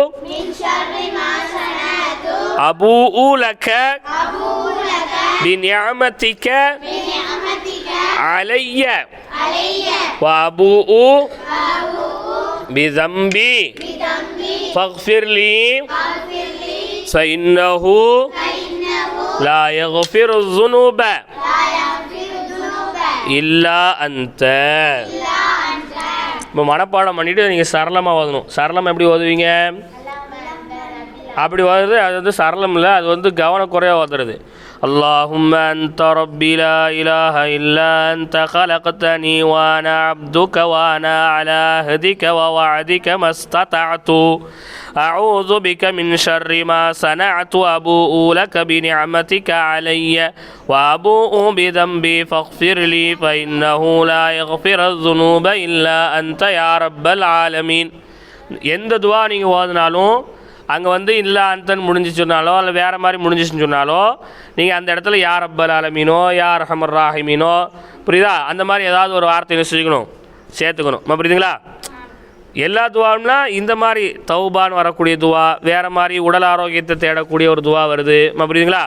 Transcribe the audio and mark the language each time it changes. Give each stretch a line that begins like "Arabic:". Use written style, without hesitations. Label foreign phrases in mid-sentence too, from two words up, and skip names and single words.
Arabic: أبوء لك بنعمتك علي وأبوء بذنبي فاغفر لي فإنه لا يغفر الذنوب إلا أنت.
Tamil: இப்போ மனப்பாடம் பண்ணிவிட்டு நீங்கள் சரளமாக ஓதணும். சரளம் எப்படி ஓதுவீங்க? அப்படி ஓதுறது அது சரளம் இல்லை, அது கவனக்குறையாக ஓதுறது.
Arabic: اللهم أنت ربي لا إله إلا أنت خلقتني وأنا عبدك وأنا على عهدك ووعدك ما استطعت أعوذ بك من شر ما صنعت أبوء لك بنعمتك علي وأبوء بذنبي فاغفر لي فإنه لا يغفر الذنوب إلا أنت يا رب العالمين.
Tamil: எந்த துவா நீங்கள் ஓதுனாலும் அங்கே
Arabic: إلا أنت
Tamil: முடிஞ்சு சொன்னாலோ இல்லை வேறு மாதிரி முடிஞ்சிச்சுன்னு சொன்னாலோ நீங்கள் அந்த இடத்துல
Arabic: يا رب العالمين يا أرحم الراحمين,
Tamil: புரியுதா, அந்த மாதிரி ஏதாவது ஒரு வார்த்தையை செஞ்சுக்கணும், சேர்த்துக்கணும். புரியுதுங்களா? எல்லா துவாவும்னா இந்த மாதிரி தௌபான்னு வரக்கூடிய துவா, வேறு மாதிரி உடல் ஆரோக்கியத்தை தேடக்கூடிய ஒரு துவா வருது, புரியுதுங்களா?